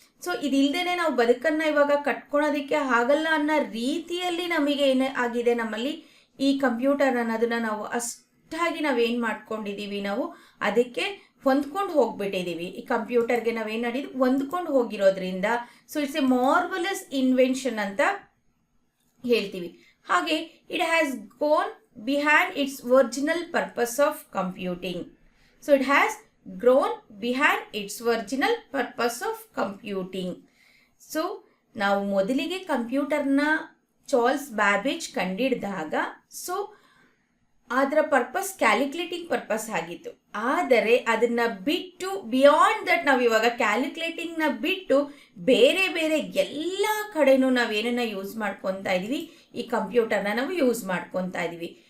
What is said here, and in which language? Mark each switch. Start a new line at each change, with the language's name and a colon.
Kannada: So ಇದಿಲ್ಲದೇ ನಾವು ಬದುಕನ್ನು ಇವಾಗ ಕಟ್ಕೊಳೋದಕ್ಕೆ ಆಗಲ್ಲ ಅನ್ನೋ ರೀತಿಯಲ್ಲಿ ನಮಗೆ ಏನು ಆಗಿದೆ, ನಮ್ಮಲ್ಲಿ ಈ ಕಂಪ್ಯೂಟರ್ ಅನ್ನೋದನ್ನ ನಾವು ಅಷ್ಟಾಗಿ ನಾವೇನು ಮಾಡ್ಕೊಂಡಿದ್ದೀವಿ, ನಾವು ಅದಕ್ಕೆ ಹೊಂದ್ಕೊಂಡು ಹೋಗ್ಬಿಟ್ಟಿದ್ದೀವಿ. ಈ ಕಂಪ್ಯೂಟರ್ಗೆ ನಾವೇನು ಮಾಡಿದ್ವಿ, ಹೊಂದ್ಕೊಂಡು ಹೋಗಿರೋದ್ರಿಂದ so
English: it's a marvellous invention
Kannada: ಅಂತ ಹೇಳ್ತೀವಿ.
English: ಹಾಗೆ it has gone behind its original purpose of computing. So it has grown behind its original purpose of computing.
Kannada: So ನಾವು ಮೊದಲಿಗೆ ಕಂಪ್ಯೂಟರ್ನ ಚಾರ್ಲ್ಸ್ ಬ್ಯಾಬೇಜ್ ಕಂಡಿಡಿದಾಗ ಸೊ ಅದರ ಪರ್ಪಸ್ ಕ್ಯಾಲ್ಕುಲೇಟಿಂಗ್ ಪರ್ಪಸ್ ಆಗಿತ್ತು. ಆದರೆ ಅದನ್ನ ಬಿಟ್ಟು
English: beyond that
Kannada: ನಾವು ಇವಾಗ ಕ್ಯಾಲ್ಕುಲೇಟಿಂಗ್ನ ಬಿಟ್ಟು ಬೇರೆ ಬೇರೆ ಎಲ್ಲ ಕಡೆನೂ ನಾವೇನನ್ನ ಯೂಸ್ ಮಾಡ್ಕೊತಾ ಇದೀವಿ, ಈ ಕಂಪ್ಯೂಟರ್ನ ನಾವು ಯೂಸ್ ಮಾಡ್ಕೊತಾ ಇದೀವಿ.